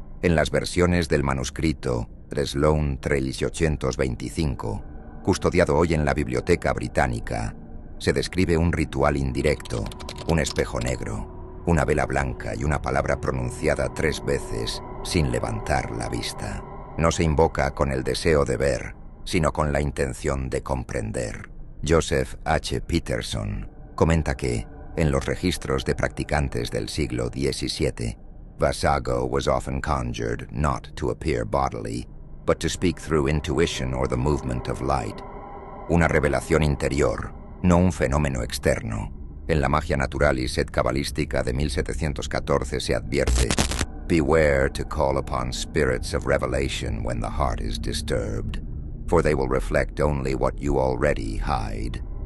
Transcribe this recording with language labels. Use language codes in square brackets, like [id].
[es] En las versiones del manuscrito Sloan 1325, custodiado hoy en la Biblioteca Británica, se describe un ritual indirecto, un espejo negro, una vela blanca y una palabra pronunciada 3 veces sin levantar la vista. No se invoca con el deseo de ver, sino con la intención de comprender. Joseph H. Peterson comenta que, en los registros de practicantes del siglo XVII, [en] Vasago was often conjured not to appear bodily, but to speak through intuition or the movement of light. [es] Una revelación interior, no un fenómeno externo. En la magia naturalis et cabalística de 1714 se advierte: [en] "Beware to call upon spirits of revelation when the heart is disturbed, for they will reflect only what you already hide."